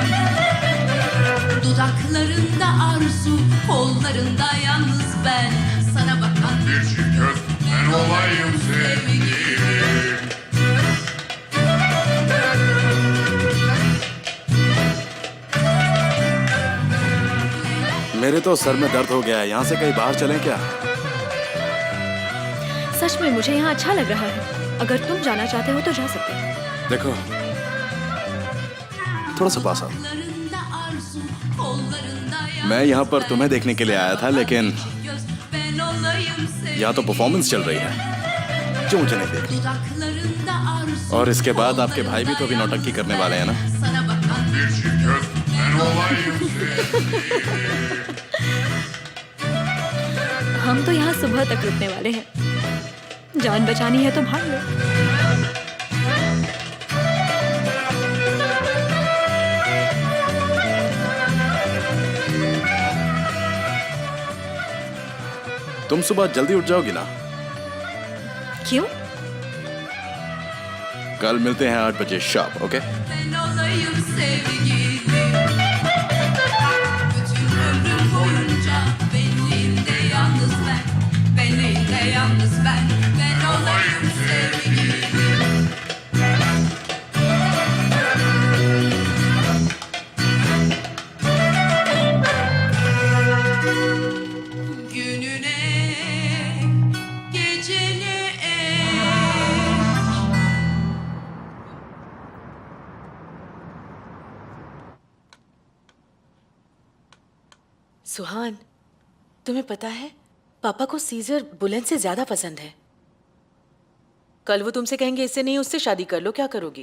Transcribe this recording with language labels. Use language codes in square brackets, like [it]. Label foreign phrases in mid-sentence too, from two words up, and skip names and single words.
[tr] Dudaklarında arzu, kollarında yalnız ben. Sana bakan bir çift göz, ben olayım sevgilim. [hi] मेरे तो सर में दर्द हो गया है, यहाँ से कहीं बाहर चलें क्या? सच में मुझे यहाँ अच्छा लग रहा है। अगर तुम जाना चाहते हो तो जा सकते हो। देखो, थोड़ा सा पास आओ। [tr] Dudaklarında arzu, kollarında [hi] मैं यहाँ पर तुम्हें देखने के लिए आया था, लेकिन [tr] göz, ben olayım sevgilim. [hi] यहाँ तो परफॉर्मेंस चल रही है जो मुझे नहीं देखनी। [tr] Dudaklarında arzu, [hi] और इसके बाद आपके भाई भी तो अभी नौटंकी करने वाले हैं ना? [tr] sana bakan bir çift göz, ben olayım sevgilim. [hi] हम तो यहाँ सुबह तक रुकने वाले हैं। जान बचानी है तो भाग लो। तुम सुबह जल्दी उठ जाओगी ना? क्यों? कल मिलते हैं 8 बजे शार्प, ओके? [tr] Ben olayım sevgilim. Bütün ömrüm boyunca benliğimde yalnız ben. Benliğimde yalnız ben. Ben olayım sevgilim. Gününe, gecene [hi] सुहान, तुम्हें पता है पापा को सीजर बुलेट से ज्यादा पसंद है। कल वो तुमसे कहेंगे इससे नहीं उससे शादी कर लो, क्या करोगी?